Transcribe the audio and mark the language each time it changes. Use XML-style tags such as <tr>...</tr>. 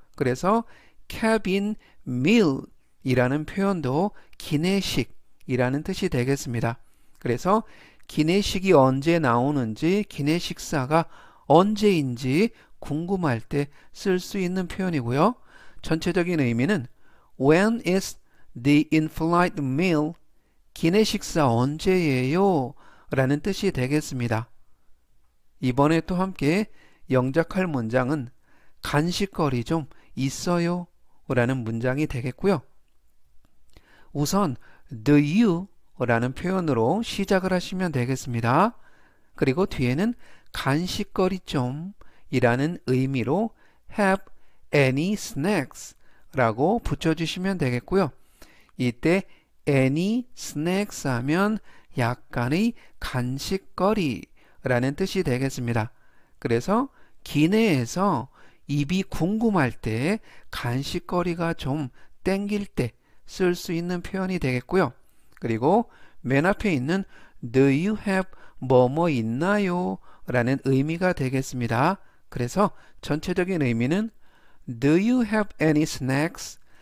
<ko>그래서 cabin meal 이라는 표현도 기내식이라는 뜻이 되겠습니다. 그래서 기내식이 언제 나오는지 기내식사가 언제인지 궁금할 때 쓸 수 있는 표현이고요.</ko> <en>전체적인 의미는 When is the in-flight meal?</en> <ko>기내식사 언제예요? 라는 뜻이 되겠습니다. 이번에 또 함께 영작할 문장은 간식거리 좀 있어요? 라는 문장이 되겠고요. 우선 do you 라는 표현으로 시작을 하시면 되겠습니다. 그리고 뒤에는 간식거리 좀 이라는 의미로</ko> <en>have any snacks</en> <ko>라고 붙여주시면 되겠고요. 이때 any snacks 하면 약간의 간식거리 라는 뜻이 되겠습니다. 그래서 기내에서 입이 궁금할 때 간식거리가 좀 땡길 때 쓸 수 있는 표현이 되겠고요. 그리고 맨 앞에 있는 Do you have 뭐뭐 있나요? 라는 의미가 되겠습니다.</ko> <en>그래서 전체적인 의미는 Do you have any snacks?</en>